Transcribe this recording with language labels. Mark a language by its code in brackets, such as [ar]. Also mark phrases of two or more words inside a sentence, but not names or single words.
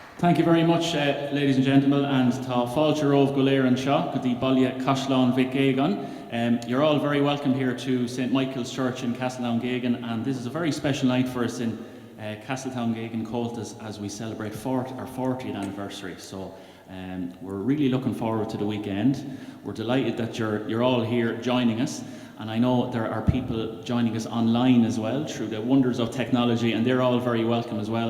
[en] Thank you very much, ladies and gentlemen, and [ga] tá fáilte rómh go léir an seo, go dtí baile [en] Castletown Geoghegan. You're all very welcome here to St. Michael's Church in Castletown Geoghegan, and this is a very special night for us in Castletown Geoghegan Cultus as we celebrate our 40th anniversary. So we're really looking forward to the weekend. We're delighted that you're all here joining us. And I know there are people joining us online as well through the wonders of technology, and they're all very welcome as well.